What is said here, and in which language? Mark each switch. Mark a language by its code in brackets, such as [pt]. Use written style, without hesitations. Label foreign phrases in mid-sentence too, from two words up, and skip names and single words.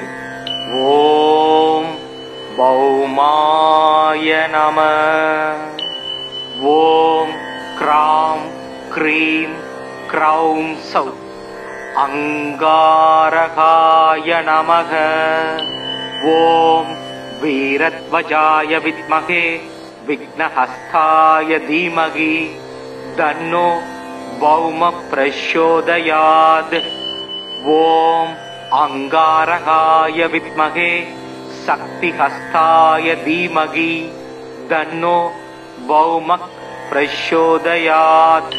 [sa] ॐ भौमाय नमः. ॐ क्रां क्रीं क्रौं सः अङ्गारकाय नमः. ॐ वीरध्वजाय विद्महे विघ्नहस्ताय धीमहि तन्नो भौम प्रचोदयात्. ओम अंगारकाय विद्महे शक्तिहस्ताय धीमहि तन्नो भौम प्रचोदयात्.